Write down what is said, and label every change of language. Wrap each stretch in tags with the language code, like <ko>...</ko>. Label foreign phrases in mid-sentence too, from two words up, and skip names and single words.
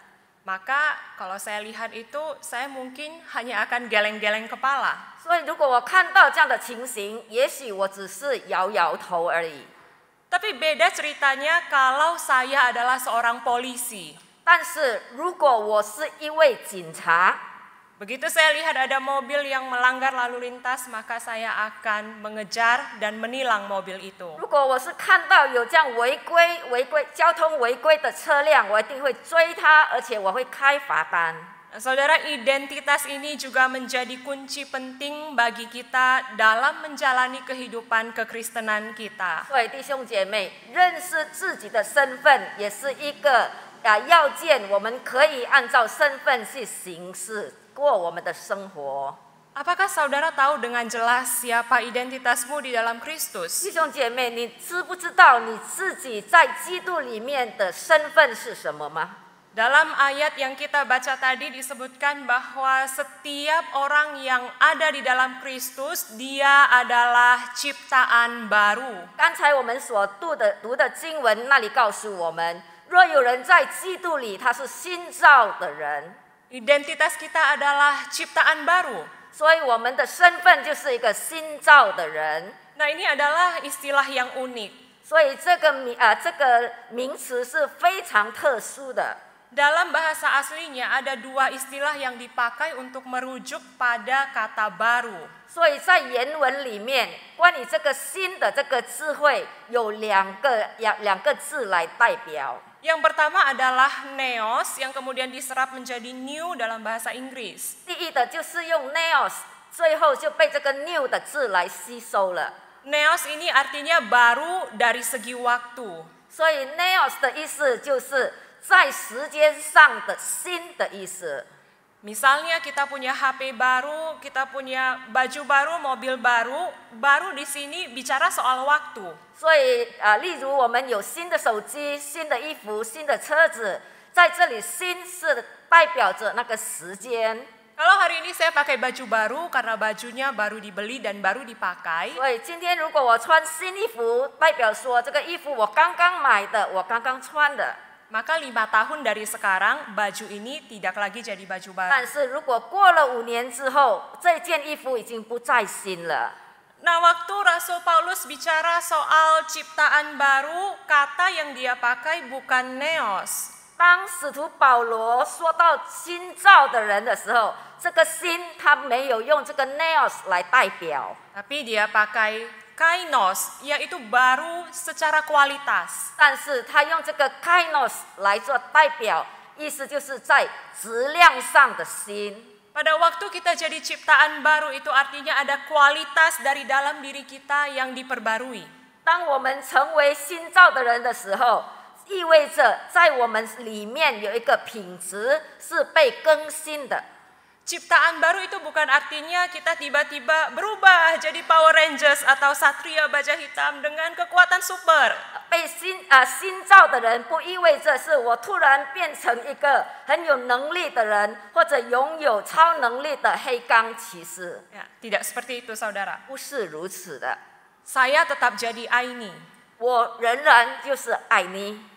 <id>maka kalau saya lihat itu, saya mungkin hanya akan geleng-geleng kepala.</id> <zh>所以如果我看到这样的情形，也许我只是摇摇头而已。</zh> <id>Tapi beda ceritanya kalau saya adalah seorang polisi.</id> <zh>但是如果我是一位警察，</zh> <id>Begitu saya lihat ada mobil yang melanggar lalu lintas, maka saya akan mengejar dan menilang mobil itu.</id> <zh>如果我是看到有这样违规交通违规的车辆，我一定会追他，而且我会开罚单。</zh> <id>Saudara, identitas ini juga menjadi kunci penting bagi kita dalam menjalani kehidupan kekristenan kita.</id> <zh>所以弟兄姐妹，认识自己的身份也是一个要件，我们可以按照身份去行事，过我们的生活。</zh> <id>Apakah saudara tahu dengan jelas siapa identitasmu di dalam Kristus?</id> <zh>弟兄姐妹，你知不知道你自己在基督里面的身份是什么吗？</zh> <id>Dalam ayat yang kita baca tadi disebutkan bahwa setiap orang yang ada di dalam Kristus, dia adalah ciptaan baru.</id> <zh>刚才我们所读的经文那里告诉我们，若有人在基督里，他是新造的人。</zh> <id>Identitas kita adalah ciptaan baru.</id> <zh>所以我们的身份就是一个新造的人。</zh> <id>Nah, ini adalah istilah yang unik.</id> <zh>所以这个名词是非常特殊的。</zh> <id>Dalam bahasa aslinya ada dua istilah yang dipakai untuk merujuk pada kata baru.</id> <zh>所以在原文里面，关于这个新的这个智慧，有两个字来代表。</zh> <id>Yang pertama adalah neos yang kemudian diserap menjadi new dalam bahasa Inggris.</id> <zh>第一的就是用 neos， 最后就被这个 new 的字来吸收了。</zh> <id>Neos ini artinya baru dari segi waktu.</id> <zh>所以 neos 的意思就是在时间上的新的意思。</zh> <id>Misalnya kita punya HP baru, kita punya baju baru, mobil baru, baru di sini bicara soal waktu.</id> <zh>所以例如我们有新的手机、新的衣服、新的车子，在这里新是代表着那个时间。</zh> <id>Kalau hari ini saya pakai baju baru karena bajunya baru dibeli dan baru dipakai.</id> <zh>所以今天如果我穿新衣服，代表说这个衣服我刚刚买的，我刚刚穿的。</zh> <id>Maka 5 tahun dari sekarang baju ini tidak lagi jadi baju baru.</id> <zh>但是如果过了5年之后，这件衣服已经不再新了。</zh> <id>Nah, waktu Rasul Paulus bicara soal ciptaan baru, kata yang dia pakai bukan neos.</id> <zh>当使徒保罗说到新造的人的时候，这个新他没有用这个 neos 来代表，</zh> <id>Tapi dia pakai kainos, yaitu baru secara kualitas.</id> <zh>但是他用这个 kainos 来做代表，意思就是在质量上的新。</zh> <id>Pada waktu kita jadi ciptaan baru itu artinya ada kualitas dari dalam diri kita yang diperbarui.</id> <zh>当我们成为新造的人的时候，意味着在我们里面有一个品质是被更新的。</zh> <id>Ciptaan baru itu bukan artinya kita tiba-tiba berubah jadi Power Rangers atau Satria Baja Hitam dengan kekuatan super.</id> <zh>被新造的人不意味着是我突然变成一个很有能力的人，或者拥有超能力的黑钢骑士。</zh> <id>Ya, tidak seperti itu, saudara.</id> <zh>不是如此的，</zh> <id>Saya tetap jadi Aini.</id> <zh>我仍然就是爱你。</zh>